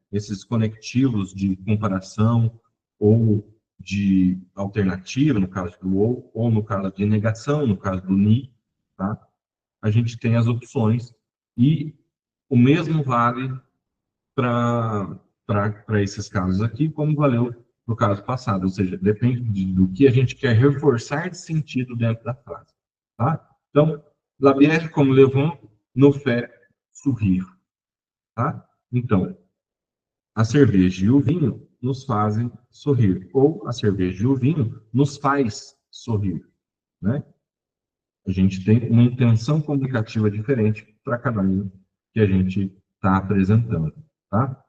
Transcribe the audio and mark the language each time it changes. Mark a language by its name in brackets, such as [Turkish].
[Portuguese] Esses conectivos de comparação ou de alternativa, no caso do ou no caso de negação, no caso do ni, tá? A gente tem as opções e o mesmo vale para esses casos aqui, como valeu no caso passado, ou seja, depende do que a gente quer reforçar de sentido dentro da frase, tá? [French] Então, la bière comme le vent nous fait sourire, [Portuguese] tá? Então, a cerveja e o vinho nos fazem sorrir, ou a cerveja e o vinho nos faz sorrir, né? A gente tem uma intenção comunicativa diferente para cada um que a gente está apresentando, tá?